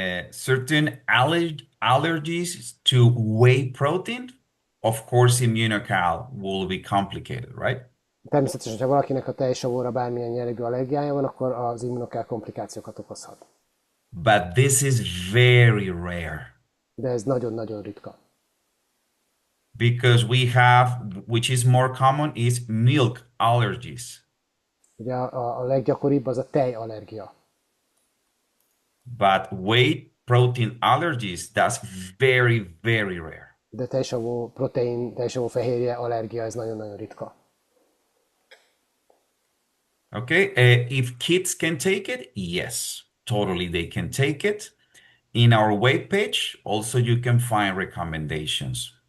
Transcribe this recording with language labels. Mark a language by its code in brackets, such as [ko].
[en] certain allergies to whey protein, of course, immunocal will be complicated, right? [hu] Természetesen, ha valakinek a tejsavóra bármilyen jellegű allergiája van, akkor az immunokál komplikációkat okozhat. [en] But this is very rare [hu] De ez nagyon-nagyon ritka. [en] because we have, which is more common, is milk allergies. [hu] Ugye a leggyakoribb az a tejallergia. [en] But whey protein allergies, that's very, very rare. [hu] De tejsavó protein, tejsavó fehérje allergia, ez nagyon-nagyon ritka. [en] Okay, if kids can take it, yes, totally they can take it. In our web page, also you can find recommendations.